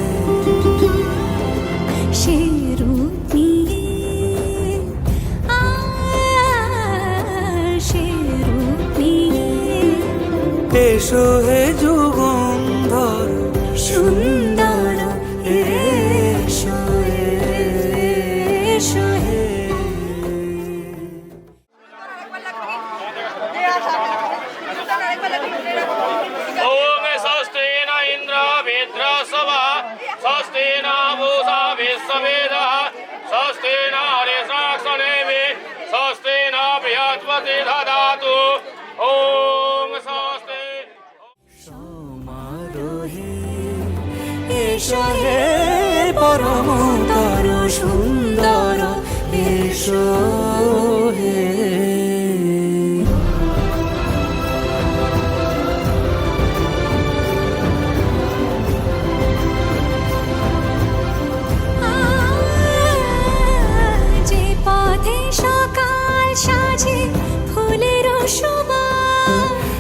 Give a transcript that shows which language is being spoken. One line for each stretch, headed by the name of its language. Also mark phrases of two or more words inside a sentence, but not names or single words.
Bangla: সে রূপ নিয়ে সে রূপ নিয়ে এসো হে যুগন্ধর সুন্দর এসো এসো হে।
Sanskrit: ओम स्वस्ति न इंद्र वेद्रसवा स्वस्ति न पूषा विश्ववेदः स्वस्ति न हरिशाक्षनेमि स्वस्ति न बृहस्पति ददातु ओम स्वस्ति
Bangla: সমারোহে এসো হে পরমতর সুন্দর এসো হে যে পথে সকাল সাজে ফুলের সুবাস,